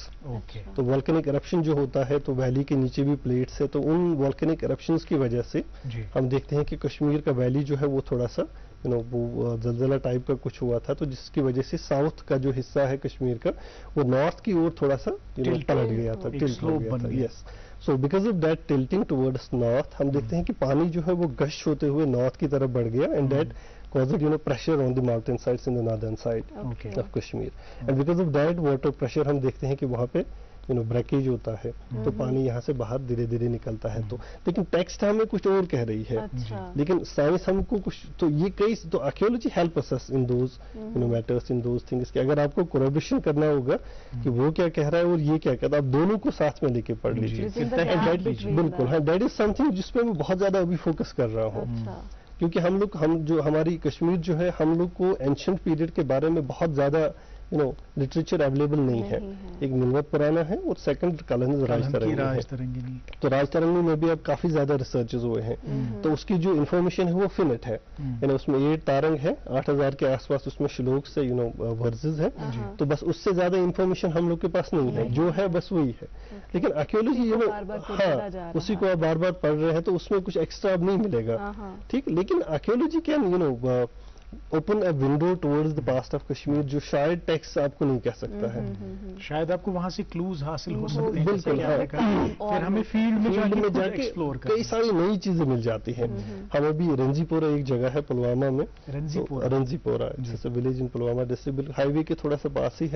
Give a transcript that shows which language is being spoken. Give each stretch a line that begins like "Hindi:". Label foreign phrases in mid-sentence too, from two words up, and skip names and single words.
Urdu: تو والکینک ایرپشن جو ہوتا ہے، تو ویلی کے نیچے بھی پلیٹس ہے، تو ان والکینک ایرپشنز کی وجہ سے ہم دیکھتے ہیں کہ کشمیر کا ویلی جو ہے وہ تھوڑا سا وہ زلزلہ ٹائپ کا کچھ ہوا تھا، تو جس کی وجہ سے ساؤتھ کا جو حصہ ہے کشمیر کا وہ نارتھ کی اور تھوڑا سا پلٹ گیا تھا، ٹلٹ ہو گیا تھا.
English: Yes. So because of that tilting towards north
Urdu: ہم دیکھتے ہیں کہ پانی جو ہے وہ گش ہوتے ہوئے نارتھ کی طرف بڑھ گیا،
English: And that caused pressure on the mountain sides in the northern side of Kashmir. And because of that water pressure
Urdu: ہم دیکھتے ہیں کہ وہاں پہ بریکیج ہوتا ہے، تو پانی یہاں سے باہر دھیرے دھیرے نکلتا ہے. تو لیکن ٹیکسٹ ہمیں کچھ اور کہہ رہی ہے، لیکن سائنس ہم کو کچھ، تو یہ کئی، تو
English: archaeology helps in those matters, in those things,
Urdu: کہ اگر آپ کو کوریلیشن کرنا ہوگا کہ وہ کیا کہہ رہا ہے اور یہ کیا کہتا ہے، آپ دونوں کو ساتھ میں لے کے پڑھ لیجیے. بالکل ہاں،
English: that is something
Urdu: جس پہ میں بہت زیادہ ابھی فوکس کر رہا ہوں، کیونکہ ہم جو ہماری کشمیر جو ہے، ہم لوگ کو
English: ancient period
Urdu: کے بارے میں بہت زیادہ
English: literature available
Urdu: نہیں ہے. ایک ملوت پرانا ہے اور سیکنڈ کلہن راج ترنگی. تو راج ترنگی میں بھی اب کافی زیادہ ریسرچز ہوئے ہیں، تو اس کی جو انفارمیشن ہے وہ فنٹ ہے، یعنی اس میں 8 تارنگ ہے، 8000 کے آس پاس اس میں شلوک سے ورزز ہے. تو بس اس سے زیادہ انفارمیشن ہم لوگ کے پاس نہیں ہے، جو ہے بس وہی ہے. لیکن آرکیولوجی ہاں اسی کو آپ بار بار پڑھ رہے ہیں، تو اس میں کچھ ایکسٹرا اب نہیں ملے گا. ٹھیک، لیکن
English: archaeology can open a window towards the past of Kashmir
Urdu: جو شاید ٹیکس آپ کو نہیں کہہ سکتا ہے. شاید آپ کو وہاں سے کلوز حاصل ہو سکتے ہیں. بالکل، پھر ہمیں فیلڈ میں جا کے کئی ساری نئی چیزیں مل جاتی ہیں. ہم ابھی رنزی پورہ ایک جگہ ہے پلوامہ میں،
English: Ranzipora village in Pulwama district,
Urdu: ہائی وے کے تھوڑا سا پاس ہی ہے.